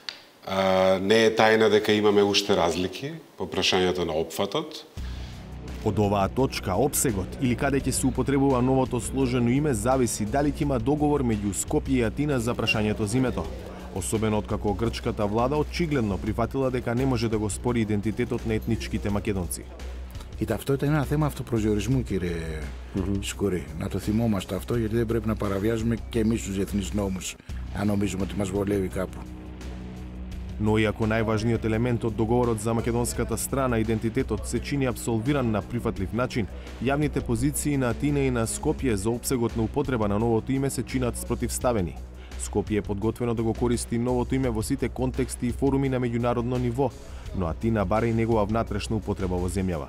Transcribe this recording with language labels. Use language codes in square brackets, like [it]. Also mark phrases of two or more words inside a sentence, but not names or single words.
[mk] Не е тајна дека имаме уште разлики по прашањето на опфатот. Од оваа точка, опсегот или каде ќе се употребува новото сложено име зависи дали ќе има договор меѓу Скопје и Атина за прашањето за името. Особено откако грчката влада очигледно прифатила дека не може да го спори идентитетот на етничките македонци. [el] Η ταυτότητα είναι ένα θέμα αυτοπροσδιορισμού, κύριε Σκουρή. Να το θυμόμαστε αυτό, γιατί δεν πρέπει να παραβιάζουμε και εμείς τους διεθνείς νόμους, αν νομίζουμε ότι μας βολεύει κάπου. [mk] Но иако најважниот елемент од договорот за македонската страна, идентитетот, се чини абсолвиран на прифатлив начин, јавните позиции на Атина и на Скопје за опсегот на употреба на новото име се чинат спротивставени. Скопје е подготвено да го користи новото име во сите контексти и форуми на меѓународно ниво, но Атина бара и негова внатрешна употреба во земјава.